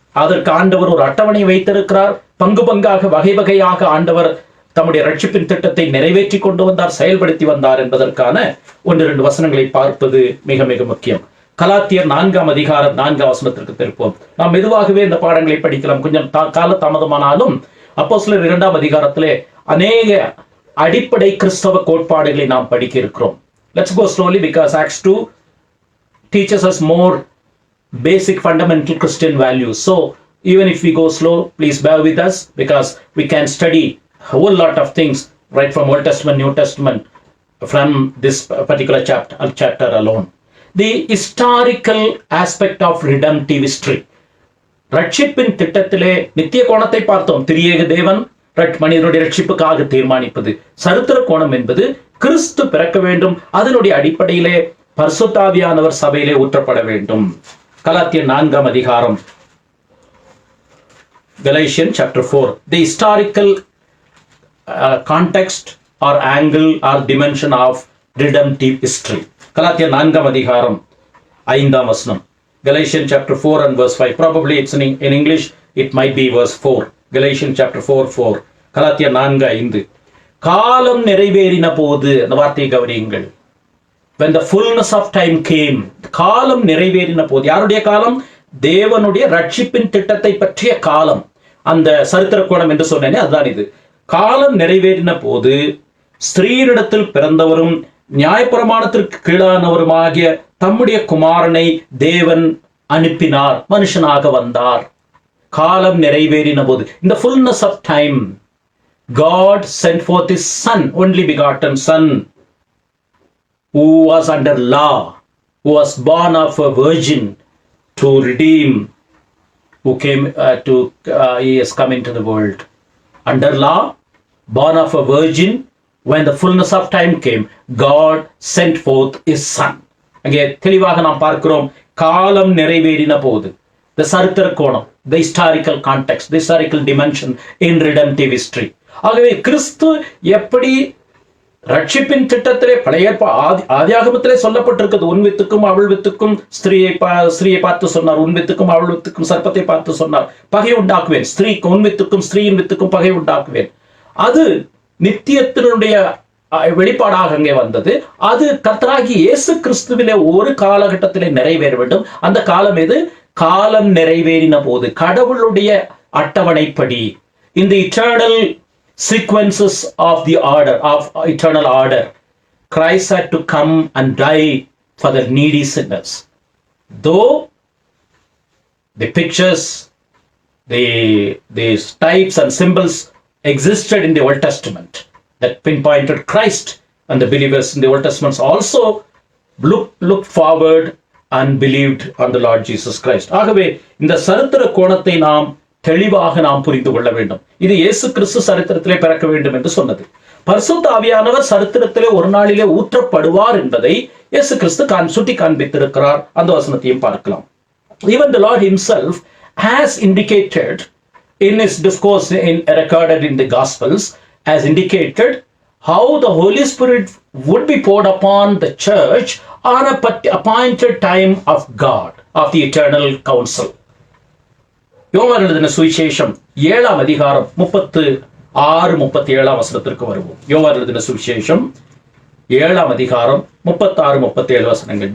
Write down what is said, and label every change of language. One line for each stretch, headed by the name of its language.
Tamil: அதற்கு ஆண்டவர் ஒரு அட்டவணை வைத்திருக்கிறார். பங்கு பங்காக வகை வகையாக ஆண்டவர் தம்முடைய ரட்சிப்பின் திட்டத்தை நிறைவேற்றி கொண்டு வந்தார், செயல்படுத்தி வந்தார் என்பதற்கான 1-2 வசனங்களை பார்ப்பது மிக மிக முக்கியம். கலாத்தியர் 4ஆம் அதிகாரம் 4ஆம் வசனத்திற்கு திருப்போம். நாம் மெதுவாகவே இந்த பாடங்களை படிக்கலாம், கொஞ்சம் கால தாமதமானாலும். அப்போஸ்தலர் 2ஆம் அதிகாரத்திலே அநேக அடிப்படை கிறிஸ்தவ கோட்பாடுகளை நாம் படிக்க இருக்கிறோம்.
English: Let's go slowly because Acts 2 teaches us more basic fundamental Christian values. So even if we go slow, please bear with us because we can study a whole lot of things right from Old Testament, New Testament from this particular chapter alone. The historical aspect of redemptive history.
Tamil: ரட்சிப்பின் திட்டத்திலே நித்திய கோணத்தை பார்த்தோம். திரியேக தேவன் மனிதனுடைய ரட்சிப்புக்காக தீர்மானிப்பது. சரித்திர கோணம் என்பது கிறிஸ்து பிறக்க வேண்டும், அதனுடைய அடிப்படையிலே பரிசுத்த ஆவியானவர் சபையிலே ஊற்றப்பட வேண்டும். கலாத்தியர் 4ஆம் அதிகாரம்,
English: Galatians chapter 4. The historical context or angle or dimension of redemptive history.
Tamil: கலாத்தியர் 4ஆம் அதிகாரம் 5ஆம் வசனம்.
English: Galatians chapter 4 and verse 5. Probably it's in English, it might be verse 4. Galatians chapter 4:4. கலாத்தியர் 4:5.
Tamil: காலம் நிறைவேறின போது, அந்த வார்த்தையை கவனியுங்கள்.
English: When the fullness of time came,
Tamil: காலம் நிறைவேறின போது. யாருடைய காலம்? தேவனுடைய ரட்சிப்பின் திட்டத்தை பற்றிய காலம். அந்த சரித்திர கோணம் என்று சொன்னேனே அதுதான் இது. காலம் நிறைவேறின போது ஸ்திரீரிடத்தில் பிறந்தவரும் நியாயப்பிரமாணத்திற்கு கீழானவருமாகிய தம்முடைய குமாரனை தேவன் அனுப்பினார், மனுஷனாக வந்தார். காலம் நிறைவேறின போது,
English: in the fullness of time, God sent forth his son, only begotten son, who was under law, who was born of a virgin, to redeem, who came he has come into the world. Under law, born of a virgin, when the fullness of time came, God sent forth his son.
Tamil: அங்கே தெளிவாக நாம் பார்க்கிறோம், காலம் நிறைவேறின போது.
English: The
Tamil: சரித்திர கோணம்,
English: the historical context, the historical dimension in redemptive history.
Tamil: ஆகவே கிறிஸ்து எப்படி ரட்சிப்பின் திட்டத்திலே பழைய ஆதியாகமத்திலே சொல்லப்பட்டிருக்கிறது, உன் வித்துக்கும் அவள் வித்துக்கும் ஸ்திரீயை பார்த்து சொன்னார், உன் வித்துக்கும் அவள் வித்துக்கும் சர்ப்பத்தை பார்த்து சொன்னார், பகை உண்டாக்குவேன், ஸ்திரீக்கு உன் வித்துக்கும் ஸ்திரீயின் வித்துக்கும் பகை உண்டாக்குவேன். அது நித்தியத்தினுடைய வெளிப்பாடாக அங்கே வந்தது. அது கர்த்தராகி இயேசு கிறிஸ்துவிலே ஒரு காலகட்டத்திலே நிறைவேற வேண்டும். அந்த காலம் எது? காலம் நிறைவேறின போது, கடவுளுடைய அட்டவணைப்படி,
English: in the eternal sequences of the order of eternal order, Christ had to come and die for the needy sinners. Though the pictures, the types and symbols existed in the Old Testament that pinpointed Christ, and the believers in the Old Testament also looked forward and believed on the Lord Jesus Christ.
Tamil: ஆகவே இந்த சரித்திர கோணத்தை நாம் தெளிவாக நாம் புரிந்து கொள்ள வேண்டும். இது இயேசு கிறிஸ்து சரித்திரத்திலே பிறக்க வேண்டும் என்று சொன்னது. பரிசுத்த ஆவியானவர் சரித்திரத்திலே ஒரு நாளிலே ஊற்றப்படுவார் என்பதை இயேசு கிறிஸ்து சுட்டி காண்பித்திருக்கிறார். அந்த வசனத்தையும் பார்க்கலாம்.
English: Even the Lord himself has indicated in his discourse recorded in the Gospels, has indicated how the Holy Spirit would be poured upon the church on a appointed time of God, of the eternal council.
Tamil: யோவான் எழுதின சுவிசேஷம் 7ஆம் அதிகாரம் 36-37 வசனத்திற்கு வருவோம். யோவான் எழுதின சுவிசேஷம் 7ஆம் அதிகாரம் 36-37 வசனங்கள்.